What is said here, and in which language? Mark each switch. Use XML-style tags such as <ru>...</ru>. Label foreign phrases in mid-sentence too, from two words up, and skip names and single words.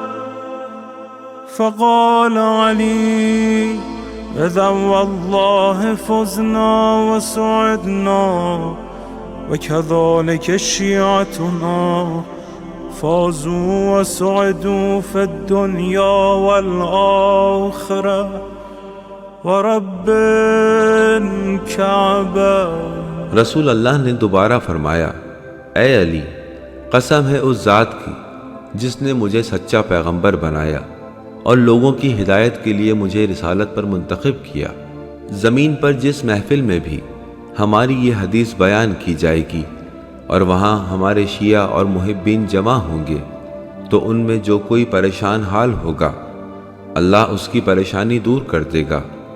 <ar>فقال علي إذن والله فزنا وسعدنا وكذلك شيعتنا فازوا وسعدوا في الدنيا والآخرة ورب الكعبة.</ar> <ur>رسول اللہ نے دوبارہ فرمایا، اے علی، قسم ہے اس ذات کی جس نے مجھے سچا پیغمبر بنایا اور لوگوں کی ہدایت کے لیے مجھے رسالت پر منتخب کیا. زمین پر جس محفل میں بھی ہماری یہ حدیث بیان کی جائے گی اور وہاں ہمارے شیعہ اور محبین جمع ہوں گے تو ان میں جو کوئی پریشان حال ہوگا اللہ اس کی پریشانی دور کر دے گا.</ur>